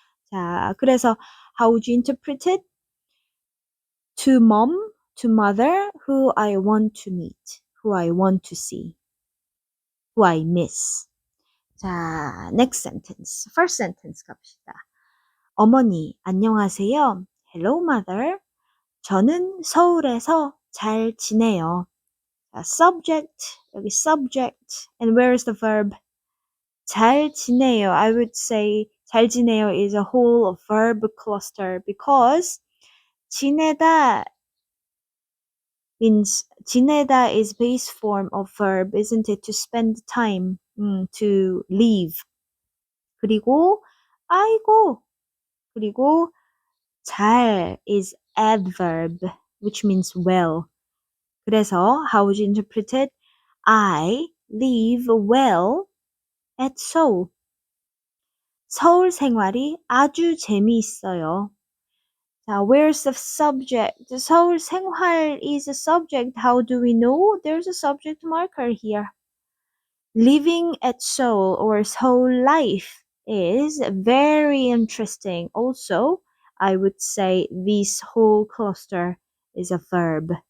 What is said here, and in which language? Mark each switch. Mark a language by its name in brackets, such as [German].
[Korean] 자, 그래서 [English] how would you interpret it? To mom, to mother, who I want to meet, who I want to see, who I miss. 자, next sentence. First sentence [Korean] 갑시다. 어머니, 안녕하세요. [English] Hello, mother. [Korean] 저는 서울에서 잘 지내요. [English] Subject, 여기 subject. And where is the verb? [Korean] 잘 지내요. [English] I would say [Korean] 잘 지내요 [English] is a whole verb cluster because 지내다 means 지내다 is base form of verb, isn't it? To spend time, to live. [Korean] 그리고 아이고, 그리고 잘 [English] is adverb, which means well. [Korean] 그래서 [English] how would you interpret it? I live well at Seoul. [Korean] 서울 생활이 아주 재미있어요. [English] 자, where's the subject? 서울 생활 is a subject. How do we know? There's a subject marker here. Living at Seoul or Seoul life is very interesting. Also, I would say this whole cluster is a verb.